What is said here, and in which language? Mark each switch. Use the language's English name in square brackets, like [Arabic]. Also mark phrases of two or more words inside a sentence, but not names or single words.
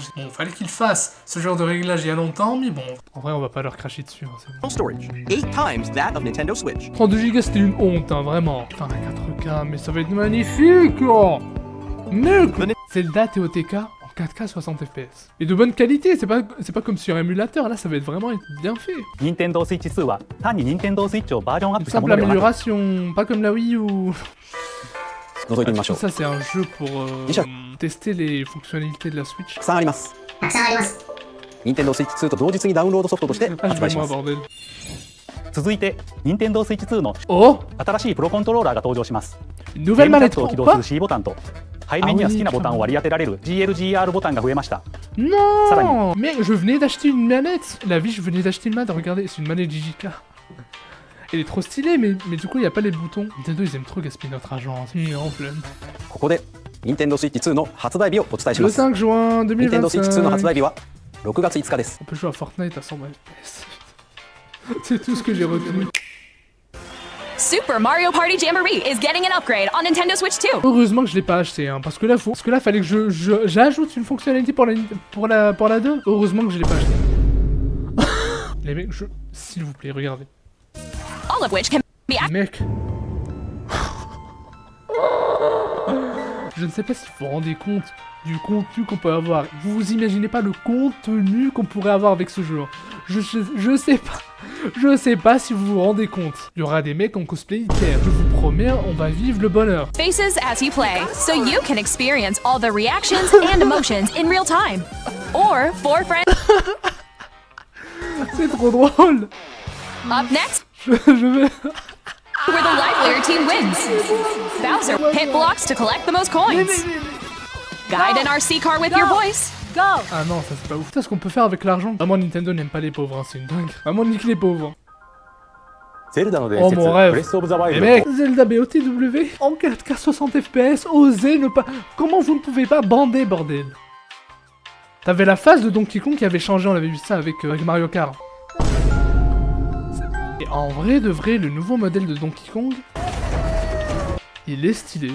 [French] Bon, fallait qu'ils fassent ce genre de réglage il y a longtemps, mais bon. En vrai, on va pas leur cracher dessus. Hein, [English] Internal storage, 8 times that of Nintendo Switch. [French] 32 Go c'était une honte, hein, vraiment. Putain, la 4K, mais ça va être magnifique, oh. Mec, Zelda TOTK en 4K 60 FPS. Et de bonne qualité, c'est pas comme sur émulateur, là ça va être vraiment bien fait. [Japanese] Nintendo Switch 2は単に Nintendo Switch をバージョンアッ [French] Une [Japanese] プしたも [French] simple [Japanese] のではなく [French] amélioration, pas comme la Wii U. [Japanese] 覗いてみましょう。 [French] Ça c'est un jeu pour tester les fonctionnalités de la Switch. [Japanese] たくさんあります。Nintendo Switch 2と同日にダウンロードソフトとして [French] Ah, je [Japanese] 発売 [French] vais [Japanese] し [French] moi [Japanese] ます。 [French] bordel. [Japanese] 続いて、任天堂スイッチ2の [French] Oh, [Japanese] 新しいプロコントローラーが登場します。 [French] une [Japanese] ゲー [French] nouvelle [Japanese] ムキャッ [French] manette [Japanese] トを [French] pour [Japanese] 起動 [French] quoi? [Japanese] する C ボタンと、背面には好きなボタンを割り当てられる GLGR ボタンが増えました。 [French] Non! Mec, je venais d'acheter une manette. La vie, je venais d'acheter une manette. Regardez, c'est une manette JJK. Elle est trop stylée, mais du coup, il n'y a pas les boutons. Nintendo, ils aiment trop gaspiller notre argent. En flemme. [Japanese] ここで任天堂スイッチ2の発売日をお伝えし [French] Le [Japanese] ます。 [French] 5 juin [Japanese] 任天堂スイッチ2の発 [French] 2025. [Japanese] 売日は6月5日です。 [French] On peut jouer à Fortnite à 100 FPS. C'est tout ce que j'ai retenu. [English] Super Mario Party Jamboree is getting an upgrade on Nintendo Switch 2. [French] Heureusement que je l'ai pas acheté, hein, parce que là, fallait que j'ajoute une fonctionnalité pour la 2. Heureusement que je l'ai pas acheté. Les mecs, s'il vous plaît, regardez. [English] All of which can be [French] Mec. Je ne sais pas si vous vous rendez compte du contenu qu'on peut avoir. Vous vous imaginez pas le contenu qu'on pourrait avoir avec ce jeu. Je sais pas. Je sais pas si vous vous rendez compte. Il y aura des mecs en cosplay hyper. Je vous promets, on va vivre le bonheur. [English] faces as you play, so you can experience all the reactions and emotions in real time. Or for friends. [French] C'est trop drôle. [English] Up next, [French] Je vais... [English] where the livelier team wins. Bowser hit blocks to collect the most coins. Guide an RC car with your voice. [French] Ah non, ça c'est pas ouf. C'est ce qu'on peut faire avec l'argent. Vraiment, Nintendo n'aime pas les pauvres, hein, c'est une dingue. Vraiment, nique les pauvres. [Japanese] ゼルダの伝 [French] Oh [Japanese] 説、 [French] mon rêve. [Japanese] ブレスオブザワイ [French] Les [Japanese] ルド [French] mecs, Zelda BOTW en 4K 60 FPS, osez ne pas... Comment vous ne pouvez pas bander, bordel? T'avais la phase de Donkey Kong qui avait changé, on avait vu ça avec Mario Kart. Et en vrai de vrai, le nouveau modèle de Donkey Kong, il est stylé.